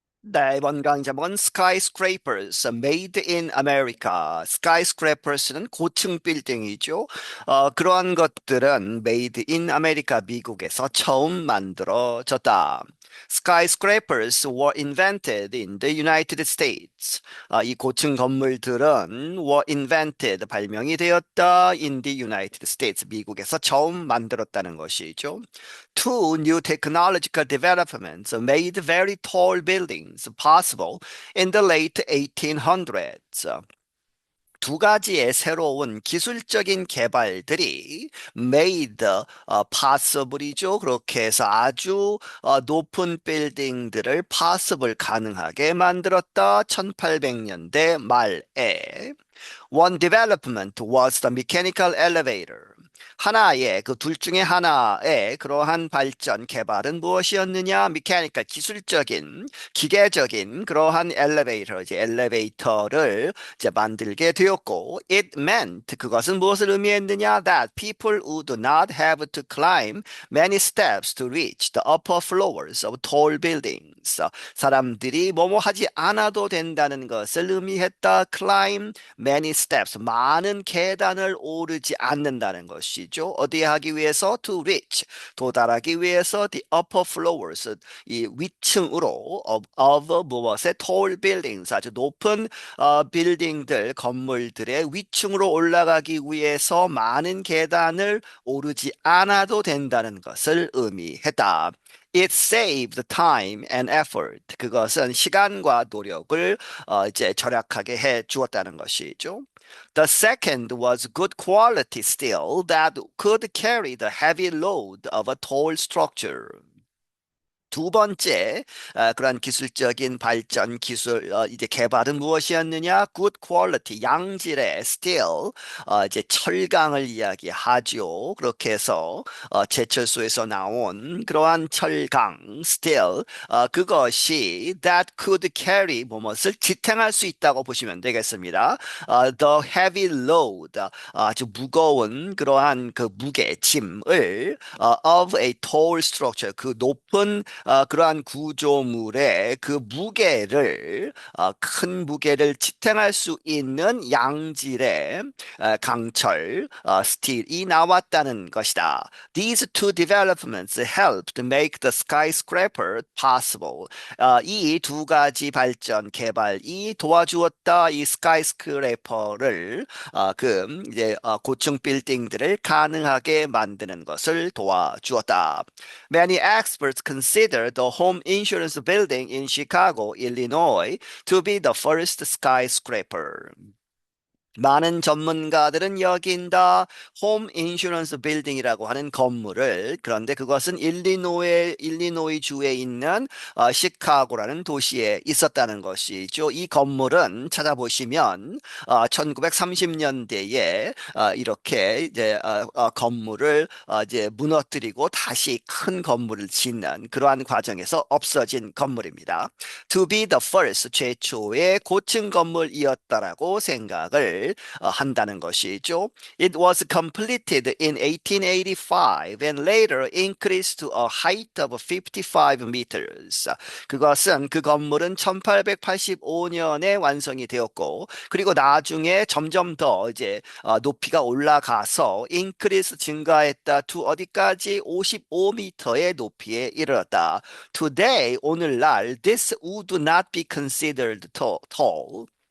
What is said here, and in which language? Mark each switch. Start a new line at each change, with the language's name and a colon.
Korean: 네, 이번 강의 제목은
English: Skyscrapers Made in America.
Korean: Skyscrapers는 고층 빌딩이죠. 그러한 것들은
English: Made in America,
Korean: 미국에서 처음 만들어졌다.
English: Skyscrapers were invented in the United States.
Korean: 이 고층 건물들은
English: were invented,
Korean: 발명이 되었다
English: in the United States,
Korean: 미국에서 처음 만들었다는 것이죠.
English: Two new technological developments made very tall buildings possible in the late 1800s.
Korean: 두 가지의 새로운 기술적인 개발들이
English: made possible
Korean: 이죠. 그렇게 해서 아주 높은 빌딩들을 possible, 가능하게 만들었다. 1800년대 말에.
English: One development was the mechanical elevator.
Korean: 하나의 그 둘 중에 하나의 그러한 발전 개발은 무엇이었느냐? mechanical, 기술적인, 기계적인 그러한 엘리베이터, 이제 엘리베이터를 이제 만들게 되었고,
English: it meant,
Korean: 그것은 무엇을 의미했느냐?
English: That people would not have to climb many steps to reach the upper floors of tall buildings.
Korean: 사람들이 뭐뭐 하지 않아도 된다는 것을 의미했다.
English: climb many steps,
Korean: 많은 계단을 오르지 않는다는 것이죠. 어디에 하기 위해서?
English: to reach,
Korean: 도달하기 위해서
English: the upper floors,
Korean: 이 위층으로 of 무엇의
English: tall buildings,
Korean: 아주 높은 빌딩들, 건물들의 위층으로 올라가기 위해서 많은 계단을 오르지 않아도 된다는 것을 의미했다.
English: It saved time and effort.
Korean: 그것은 시간과 노력을 이제 절약하게 해 주었다는 것이죠.
English: The second was good quality steel that could carry the heavy load of a tall structure.
Korean: 두 번째, 그러한 기술적인 발전, 기술, 이제 개발은 무엇이었느냐?
English: Good quality,
Korean: 양질의 steel, 이제 철강을 이야기하죠. 그렇게 해서 제철소에서 나온 그러한 철강, steel, 그것이
English: that could carry,
Korean: 무엇을 지탱할 수 있다고 보시면 되겠습니다.
English: The heavy load,
Korean: 아주 무거운 그러한 그 무게, 짐을
English: of a tall structure,
Korean: 그 높은 그러한 구조물의 그 무게를, 큰 무게를 지탱할 수 있는 양질의 강철, 스틸이 나왔다는 것이다.
English: These two developments helped make the skyscraper possible.
Korean: 이 두 가지 발전, 개발이 도와주었다. 이 스카이스크래퍼를, 그 이제 고층 빌딩들을 가능하게 만드는 것을 도와주었다.
English: Many experts consider the home insurance building in Chicago, Illinois, to be the first skyscraper.
Korean: 많은 전문가들은 여긴다 홈 인슈런스 빌딩이라고 하는 건물을, 그런데 그것은 일리노이 주에 있는 시카고라는 도시에 있었다는 것이죠. 이 건물은 찾아보시면 1930년대에 이렇게 이제 건물을 이제 무너뜨리고 다시 큰 건물을 짓는 그러한 과정에서 없어진 건물입니다.
English: To be the first,
Korean: 최초의 고층 건물이었다라고 생각을 한다는 것이죠.
English: It was completed in 1885 and later increased to a height of 55 meters.
Korean: 그것은, 그 건물은 1885년에 완성이 되었고, 그리고 나중에 점점 더 이제 높이가 올라가서 increase, 증가했다. to 어디까지? 55m의 높이에 이르렀다.
English: Today,
Korean: 오늘날
English: this would not be considered tall.